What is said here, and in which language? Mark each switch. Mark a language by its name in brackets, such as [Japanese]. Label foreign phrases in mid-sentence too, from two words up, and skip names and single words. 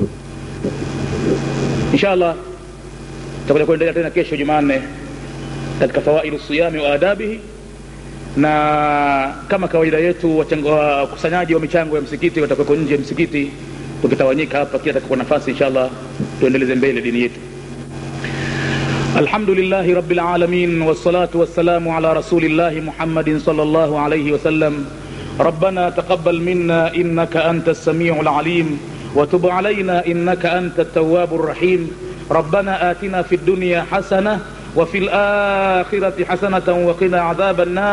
[Swahili] Inshallah tutakuja kuendelea tena kesho Jumanne katika [Arabic] فوائد الصيام وآدابه, [Swahili] na kama kawaida yetu wakusanyaji wa michango ya msikiti watakuwa nje ya msikiti, tukitawanyika hapa kila atakuwa nafasi. Inshallah tuendeleze mbele dini yetu. [Arabic] الحمد لله رب العالمين، والصلاة والسلام على رسول الله محمد صلى الله عليه وسلم. ربنا تقبل منا إنك أنت السميع العليم، وتب علينا إنك أنت التواب الرحيم. ربنا آتنا في الدنيا حسنة وفي الآخرة حسنة وقنا عذاب النار.